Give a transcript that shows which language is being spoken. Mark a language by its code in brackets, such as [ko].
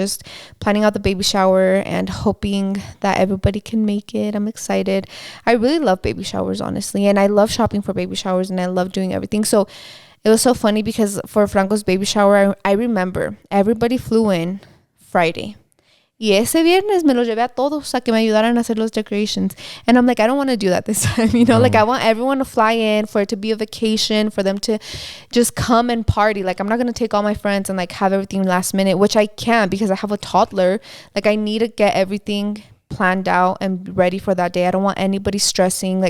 [en] Just planning out the baby shower and hoping that everybody can make it. I'm excited. I really love baby showers, honestly, and I love shopping for baby showers, and I love doing everything. So it was so funny because for Franco's baby shower, I remember everybody flew in Friday. [es] Y ese viernes me los llevé a todos a que me ayudaran a hacer los decorations. [en] And I'm like, I don't want to do that this time. You know, like, I want everyone to fly in, for it to be a vacation, for them to just come and party. Like, I'm not going to take all my friends and like have everything last minute, which I can't because I have a toddler. Like, I need to get everything planned out and ready for that day. I don't want anybody stressing.